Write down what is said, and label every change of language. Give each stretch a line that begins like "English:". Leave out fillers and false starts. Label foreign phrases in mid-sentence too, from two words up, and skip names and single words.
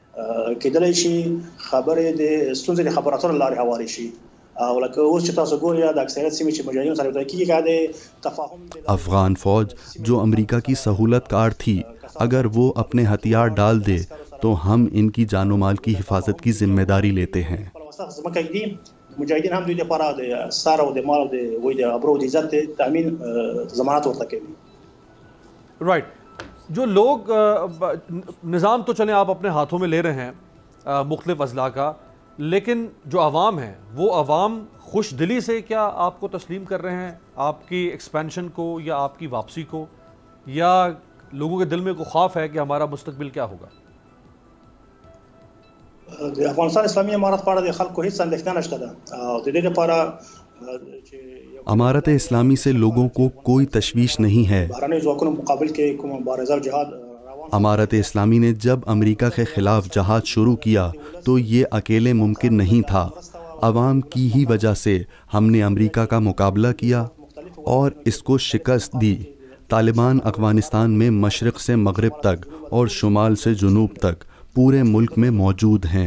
Urdu: افغان فوج جو امریکہ کی سہولت کار تھی، اگر وہ اپنے ہتھیار ڈال دے تو ہم ان کی جان و مال کی حفاظت کی ذمہ داری لیتے ہیں۔
Pashto: مجاهدین هم دوی لپاره د سر او د مال او د وای د ابرو د عزت تامین ضمانت ورته کوي۔
Urdu: رائٹ، جو لوگ نظام تو چلیں آپ اپنے ہاتھوں میں لے رہے ہیں مختلف اضلاع کا، لیکن جو عوام ہیں وہ عوام خوش دلی سے کیا آپ کو تسلیم کر رہے ہیں، آپ کی ایکسپینشن کو یا آپ کی واپسی کو، یا لوگوں کے دل میں کوئی خوف ہے کہ ہمارا مستقبل کیا ہوگا؟
Pashto: د افغانستان اسلامي امارت په اړه د خلکو هیڅ اندېښنه نشته ده، او د دې لپاره
Urdu: امارت اسلامی سے لوگوں کو کوئی تشویش نہیں ہے۔
Pashto: بهرنیو ځواکونو مقابل کې کوم مبارزه او جهاد
Urdu: امارت اسلامی نے جب امریکہ کے خلاف جہاد شروع کیا تو یہ اکیلے ممکن نہیں تھا۔ عوام کی ہی وجہ سے ہم نے امریکہ کا مقابلہ کیا اور اس کو شکست دی۔ طالبان افغانستان میں مشرق سے مغرب تک اور شمال سے جنوب تک پورے ملک میں موجود ہیں۔